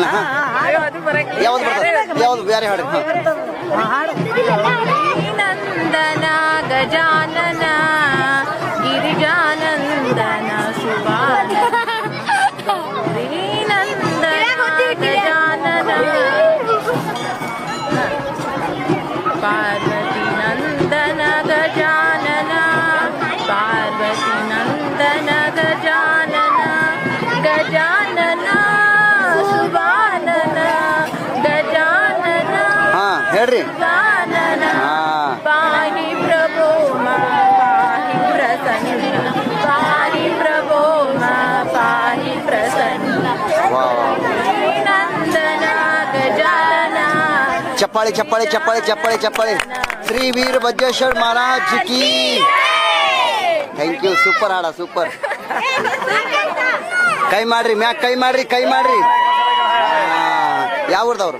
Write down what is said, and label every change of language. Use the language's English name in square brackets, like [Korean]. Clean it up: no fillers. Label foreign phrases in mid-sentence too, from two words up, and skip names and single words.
[Kannada] ಹಾ ಯಾವ್ದು ಬರ್ತದೆ? ಯಾವ್ದು ಬೇರೆ ಹಾಡಿ? ನಂದನ ಗಜಾನನ ಗಿರಿಜಾನಂದನ ಸುಬಾನ ಗಜಾನನ ಪಾರ್ವತಿ ನಂದನ ಗಜಾನನ ಪಾರ್ವತಿ ನಂದನ ಗಜಾನನ ಗಜಾನನ ಸುಬಾನನ ಗಜಾನನ. ಹಾ ಹೇಳ್ರಿ. ಗಜಾನನ ಹಾ [Sanskrit] ಪಾಹಿ ಪ್ರಭೋ ಮಾ ಪಾಹಿ ಪ್ರಸನ್ನ ಪಾಹಿ ಪ್ರಭೋ ಮಾ ಪಾಹಿ ಪ್ರಸನ್ನ [Kannada] ವಾ ನಂದನ ಗಜಾನನ. ಚಪ್ಪಾಳಿ ಚಪ್ಪಾಳಿ ಚಪ್ಪಾಳಿ ಚಪ್ಪಾಳಿ ಚಪ್ಪಾಳಿ. ಶ್ರೀ ವೀರಭದ್ರೇಶ್ವರ ಮಹಾರಾಜ್ ಕಿ. [English] thank you. [Kannada] ಸೂಪರ್ ಹಾಡ ಸೂಪರ್. ಕೈ ಮಾಡ್ರಿ ಮ್ಯಾಕ್ ಕೈ ಮಾಡ್ರಿ ಕೈ ಮಾಡ್ರಿ. ಯಾವ ಊರ್ದವ್ರು